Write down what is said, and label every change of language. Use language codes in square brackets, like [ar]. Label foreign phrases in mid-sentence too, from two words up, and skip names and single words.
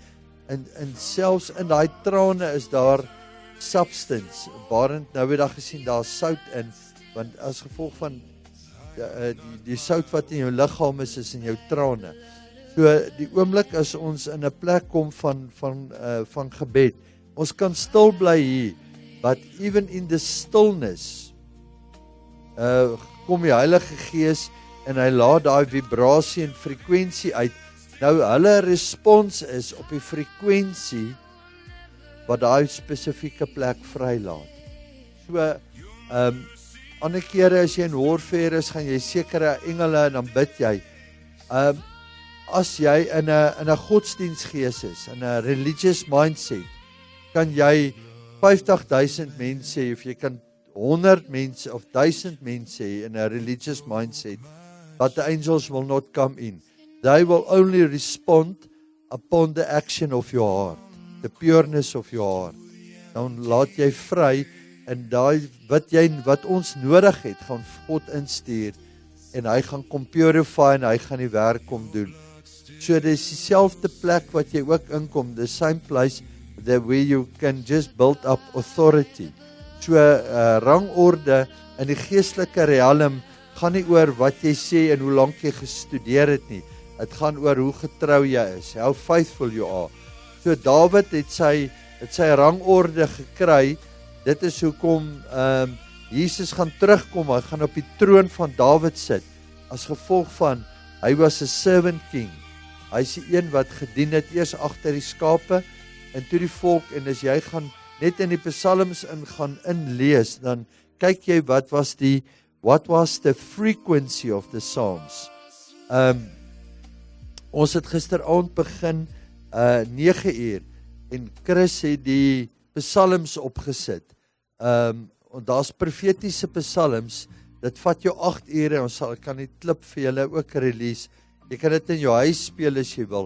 [af] En selfs in daai trane is daar substance. Barend nou het daar gesien daar's sout in, want as gevolg van die sout wat in jou liggaam is in jou trane. So die oomblik as ons in 'n plek kom van gebed, ons kan stil bly hier, [en] but even in the stillness [af] kom die Heilige Gees en hy laat daai vibrasie en frekwensie uit. Nou hulle respons is op die frekwensie wat daai spesifieke plek vrylaat. So ander kere as jy in warfare is, gaan jy sekere engele en dan bid jy. As jy in 'n godsdiensgees is, in 'n [en] religious mindset, [af] kan jy 50,000 mense hê, of jy kan 100 mense of 1000 mense hê in 'n [en] religious mindset, but the angels will not come in. They will only respond upon the action of your heart, the pureness of your heart. [af] Dan laat jy vry, en daai wat ons nodig het, gaan God instuur, en hy gaan kom purify, en hy gaan die werk kom doen. So dis dieselfde plek wat jy ook inkom, [en] the same place where you can just build up authority. [af] So rangorde in die geestelike realm gaan nie oor wat jy sê en hoe lank jy gestudeer het nie. Dit gaan oor hoe getrou jy is, [en] how faithful you are. [af] So Dawid het sy rangorde gekry. Dit is hoekom Jesus gaan terugkom, hy gaan op die troon van Dawid sit, as gevolg van, hy was 'n [en] servant king, [af] hy is die een wat gedien het, eers agter die skape, en toe die volk, en as jy gaan net in die psalms gaan inlees, dan kyk jy [en] what was the frequency of the psalms. [af] Ons het gisteraand begin 9 uur, en Chris het die psalms opgesit. En daar's profetiese psalms, dit vat jou 8 ure, ek kan die klip vir julle ook release, jy kan dit in jou huis speel as jy wil.